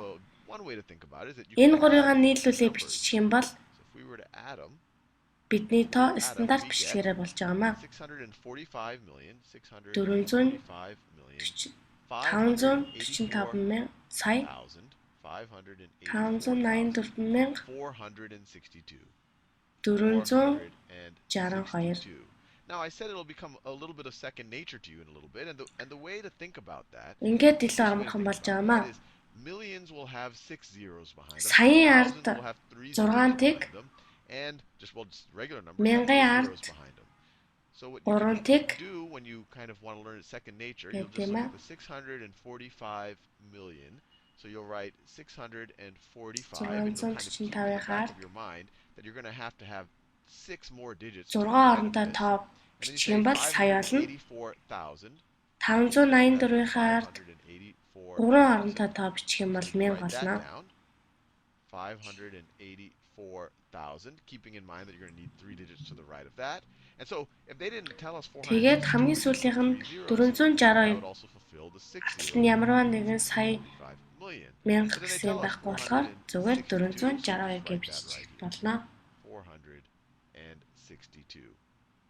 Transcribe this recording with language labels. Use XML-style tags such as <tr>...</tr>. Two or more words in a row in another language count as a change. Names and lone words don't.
<mn>Энэ гурвыгаа нийлүүлээ бичих юм бол бидний тоо стандарт бичлэгээрээ болж байгаа маа. 545 мянга сая 584 мянга 462.</mn> <en>Now I said it'll become a little bit of second nature to you in a little bit, and the way to think about that.</en> <mn>Ингээд илүү амархан болж байгаа маа.</mn> <en>Millions will have 6 zeros behind them.</en> <mn>Саяын ард 6 тэг</mn> <en>and just regular numbers.</en> <mn>Мянган ард 3 тэг</mn> <en>do when you kind of want to learn second nature, you'll just look at the 645 million. So you'll write 645 and you'll kind of keep in the back of your mind that you're going to have 6 more digits.</en> <mn>6 оронтой тоо бичих юм бол сая болно. 584-ийн ард 3 оронтой тоо бичих юм бол 1000 болно.</mn> <en>584,000, keeping in mind that you're going to need 3 digits to the right of that. And so if they didn't tell us 400,</en> <mn>тэгээд хамгийн сүүлийнх нь 462 арталт нь ямарваа нэгэн сая 1000 гэсэн байхгүй болохоор зүгээр 462 гэж бичих болно. 462.</mn>